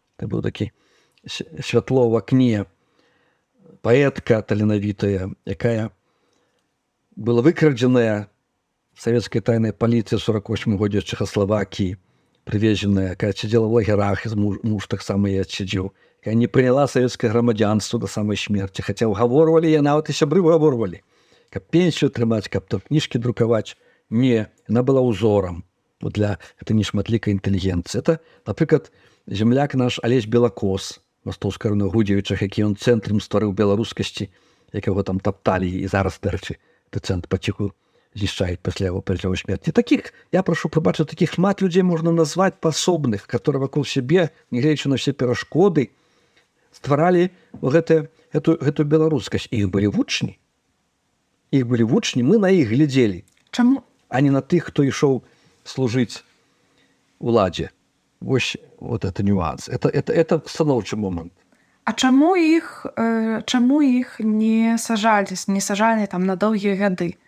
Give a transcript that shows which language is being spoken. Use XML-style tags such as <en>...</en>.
<ru>Это был такі святло в окне,</ru> <be>поэтка таленавітая,</be> <ru>якая была выкрадзеная советской тайной полицией в 1948 году из Чехословакии, привезенная, якая сидела в лагерах, муж так само и отсидел, якая не приняла советское громадянство до самой смерти, хотя уговорывали, и нават и сябры уговорывали, как пенсию трымаць, как то книжки друковать. Не, она была узором для этой нешматлікай интеллигенции. Это, например, земляк наш Алесь Белакос, Мастовская Гудзевічах, які он цэнтрам стварыў беларускасці, якого там топтали, и зараз, дарэчы, этот центр потиху знішчаюць пасля яго смерти. Таких, я прошу прабачыць, таких шмат людей можно назвать пособных, которые вокруг себе, негледзячы на все перашкоды, стваралі эту беларускасць.</ru> <be>Іх былі вучні. Мы на іх глядзелі. Чаму? А не на тых, хто ішоў служыць уладзе. Вот это нюанс. Это станоўчы момант. А чаму іх не сажалі там на доўгія гады?</be>